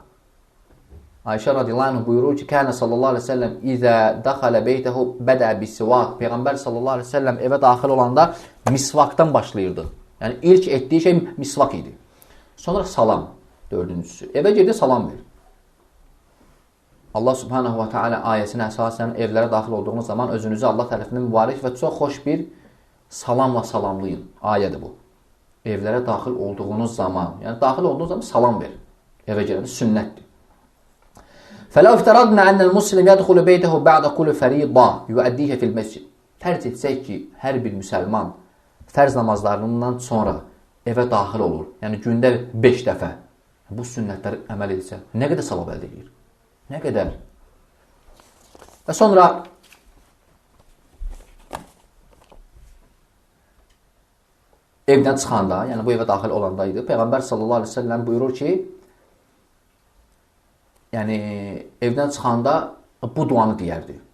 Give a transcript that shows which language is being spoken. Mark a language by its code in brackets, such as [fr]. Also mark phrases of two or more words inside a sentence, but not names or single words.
[az] Ayşə [ar] رضي الله عنها [az] buyurur ki, [ar] "كان صلى الله عليه وسلم إذا دخل بيته بدأ بالسواك." [az] Peyğəmbər [ar] صلى الله عليه وسلم [az] evə daxil olanda misvaqdan başlayırdı. Yəni ilk etdiyi şey misvaq idi. Sonra salam, dördüncüsü. Evə girdi, salam ver. [ar] الله سبحانه وتعالى [az] ayəsinə əsasən evlərə daxil olduğunuz zaman özünüzü Allah tərəfindən mübarək və çox xoş bir salamla salamlayın. Ayədir bu. Evlərə daxil olduğunuz zaman, yəni daxil olduğunuz zaman salam ver. Evə girəndə sünnətdir. [ar] فَلَوْ اِفْتَرَضْنَا أَنَّ الْمُسْلِمْ يَدْخُلُ بَيْتَهُ بَعْدَ كُلِّ فَرِيضَةٍ يُؤَدِّيهَا فِي الْمَسْجِدِ. [az] Fərz etsək ki, hər bir müsəlman fərz namazlarından sonra evə daxil olur. Yəni gündə 5 dəfə bu sünnətləri əməl etsə, nə qədər savab əldə edir? Nə qədər? Və sonra evdən çıxanda, yəni bu evə daxil olandaydı, Peyğəmbər [ar] صلى الله عليه وسلم [az] buyurur ki, yəni evdən çıxanda bu duanı deyərdi.